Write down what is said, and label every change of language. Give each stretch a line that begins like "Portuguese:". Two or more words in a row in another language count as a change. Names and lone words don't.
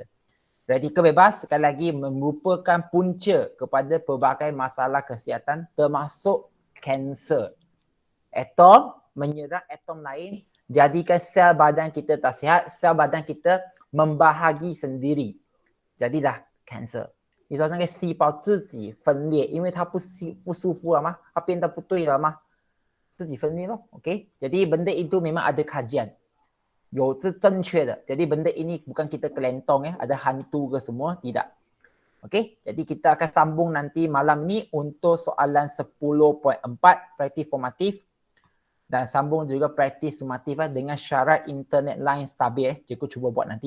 Malay: Radikal bebas sekali lagi merupakan punca kepada pelbagai masalah kesihatan termasuk kanser. Atom menyerang atom lain, jadikan sel badan kita tak sihat, sel badan kita membahagi sendiri. Jadilah kanser。
Chinese: 你说那个细胞自己分裂，因为它不舒服了嘛，它变得不对了嘛，自己分裂咯。OK，
Malay: jadi benda itu memang ada kajian,
Chinese: 有正确的。
Malay: jadi benda ini bukan kita kelentong ada hantu ke semua, tidak. OK, jadi kita akan sambung nanti malam ni untuk soalan 10.4 praktis formatif dan sambung juga praktis sumatif dengan syarat
English: internet line
Malay: stabil. Cikgu cuba buat nanti.